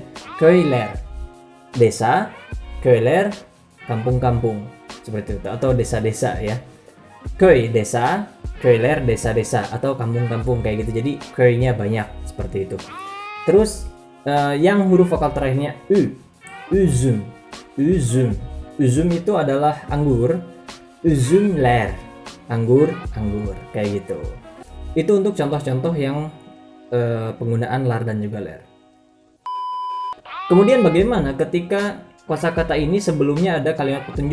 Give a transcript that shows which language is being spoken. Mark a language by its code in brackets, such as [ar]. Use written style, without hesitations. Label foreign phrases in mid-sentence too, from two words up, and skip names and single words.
[tr] Köyler. [id] Desa, köyler, kampung-kampung. Seperti itu, atau desa-desa ya. Köy desa, köyler desa-desa atau kampung-kampung kayak gitu. Jadi köynya banyak seperti itu. Terus yang huruf vokal terakhirnya u, [tr] üzüm, üzüm. [id] Üzüm itu adalah anggur. Üzümler, anggur, anggur kayak gitu. Itu untuk contoh-contoh yang penggunaan lar dan juga ler. Kemudian bagaimana ketika kosakata ini sebelumnya ada kalimat petunjuk?